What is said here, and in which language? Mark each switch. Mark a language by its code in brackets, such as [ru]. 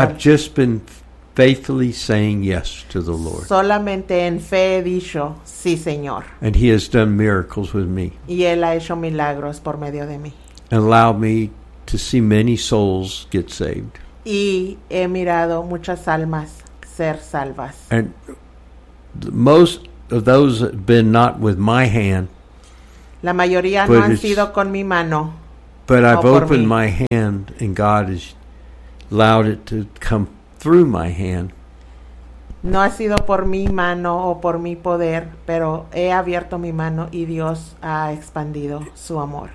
[en] I've just been faithfully saying yes to the Lord. [es] Solamente en fe he dicho sí, Señor. [en] And He has done miracles with me. [es] Y Él ha hecho milagros por medio de mí. [en] Allow me to see many souls get saved. [es] Y he mirado muchas almas ser salvas. [en] And most of those have been not with my hand. [es] La mayoría no han sido con mi mano. [en] But I've opened my hand and God has allowed it to come through my hand. [es] No ha sido por mi mano o por mi poder, pero he abierto mi mano y Dios ha expandido su amor.